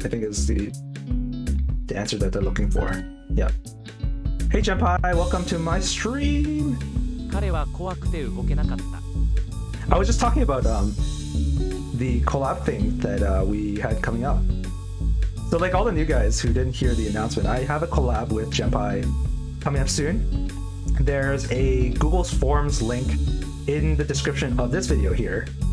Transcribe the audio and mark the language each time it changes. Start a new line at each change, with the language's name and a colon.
English: I think is the answer that they're looking for. Yeah. Hey Jempai, welcome to my stream.
Japanese: 彼は怖くて動けなかった。
English: I was just talking about the collab thing that we had coming up. So like all the new guys who didn't hear the announcement, I have a collab with Jempai coming up soon. There's a Google Forms link in the description of this video here.